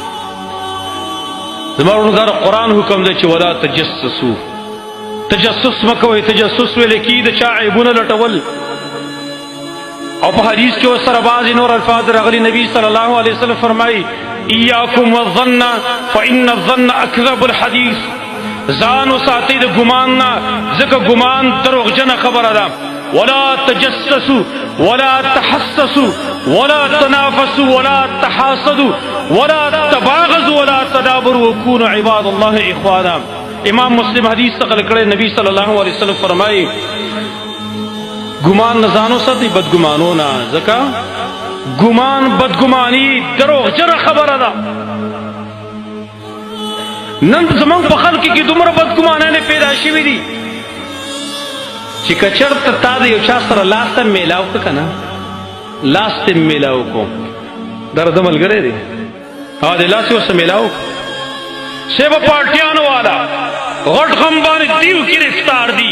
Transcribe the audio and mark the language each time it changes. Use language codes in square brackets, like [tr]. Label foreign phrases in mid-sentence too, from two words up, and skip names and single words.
[ps] زما ورونو دا قرآن حکم دی چې [ar] ولا تجسسو، [ps] تجسس مه کوئ. تجسس ویل کېږي د چا عیبونه لټول. او په حدیث کې ورسره بعضې نور الفاظ راغلي. [ar] نبي صلی الله علیه وسلم فرمایي ایاکم والظن فإن الظن اکذب الحدیث. [ps] ځان وساتئ د ګمان نه، ځکه ګمان دروغجنه خبره ده. [ar] ولا تجسسوا ولا تحسسوا ولا تنافسوا ولا تحاسدوا ولا تباغضوا ولا تدابروا وكونوا عباد الله اخوانا. [ps] امام مسلم حدیث نقل کړی، نبی [ar] صلی الله علیه وسلم [ps] فرمایي ګمان نه ځان وساتئ بدګمانو نه، ځکه ګمان بدګماني دروغجنه خبره ده. نن زمونږ په خلق کې دومره بدګمانانې پیدا شوي دي چې که چېرته تا د یو چا سره لاس ته میلاو کړه که نه، لاس ته میلاو کو دا د ملګری دی هغه د لاس یې ورسره میلاو کړو، سی به پارټیانو والا غټ غم باندې دیو ګرفتار دي.